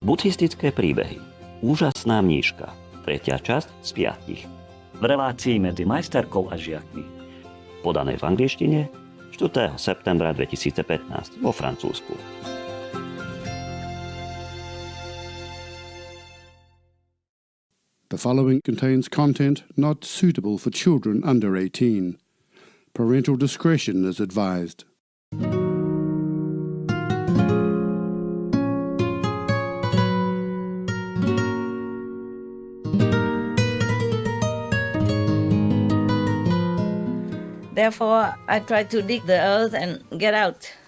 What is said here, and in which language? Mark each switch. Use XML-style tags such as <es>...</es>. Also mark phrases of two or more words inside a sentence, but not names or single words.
<sk>Buddhistické príbehy. Úžasná mníška. 3. časť z 5. V relácii medzi majsterkou a žiakmi. Podané v angličtine 4. septembra 2015 vo Francúzsku.</sk> <en>The following contains content not suitable for children under 18. Parental discretion is advised. Therefore, I tried to dig the earth and get out.</en>